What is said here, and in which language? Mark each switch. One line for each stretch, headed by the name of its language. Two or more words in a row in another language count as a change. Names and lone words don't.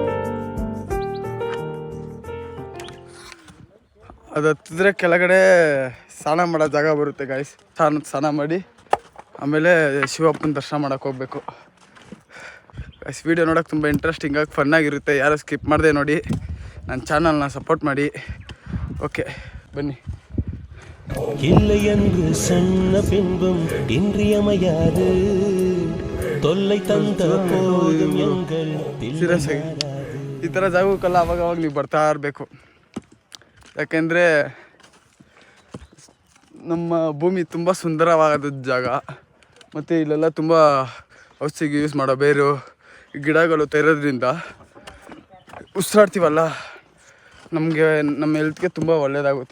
Kannada: ಅದು ಹತ್ತಿದ್ರೆ ಕೆಳಗಡೆ ಸ್ನಾನ ಮಾಡೋ ಜಾಗ ಬರುತ್ತೆ ಗಾಯ್ಸ್. ಸ್ನಾನ ಮಾಡಿ ಆಮೇಲೆ ಶಿವಪ್ಪನ ದರ್ಶನ ಮಾಡೋಕ್ಕೆ ಹೋಗ್ಬೇಕು ಗಾಯ್ಸ್. ವೀಡಿಯೋ ನೋಡೋಕೆ ತುಂಬ ಇಂಟ್ರೆಸ್ಟಿಂಗಾಗಿ ಫನ್ನಾಗಿರುತ್ತೆ, ಯಾರು ಸ್ಕಿಪ್ ಮಾಡಿದೆ ನೋಡಿ. ನನ್ನ ಚಾನಲ್ನ ಸಪೋರ್ಟ್ ಮಾಡಿ.
Tamil: ஓகே பன்னி இல்லை என்று சொன்ன பின்பும் இன்றியமையாது தொல்லை தந்த போதும் எங்கள்
Kannada: ಈ ಥರ ಜಾಗಕ್ಕೆಲ್ಲ ಅವಾಗ ನೀವು ಬರ್ತಾ ಇರಬೇಕು. ಯಾಕೆಂದರೆ ನಮ್ಮ ಭೂಮಿ ತುಂಬ ಸುಂದರವಾದ ಜಾಗ. ಮತ್ತು ಇಲ್ಲೆಲ್ಲ ತುಂಬ ಔಷಧಿಗೆ ಯೂಸ್ ಮಾಡೋ ಬೇರು ಗಿಡಗಳು ತೆರೋದ್ರಿಂದ ಉಸಿರಾಡ್ತೀವಲ್ಲ, ನಮಗೆ ನಮ್ಮ ಹೆಲ್ತ್ಗೆ ತುಂಬ ಒಳ್ಳೆಯದಾಗುತ್ತೆ.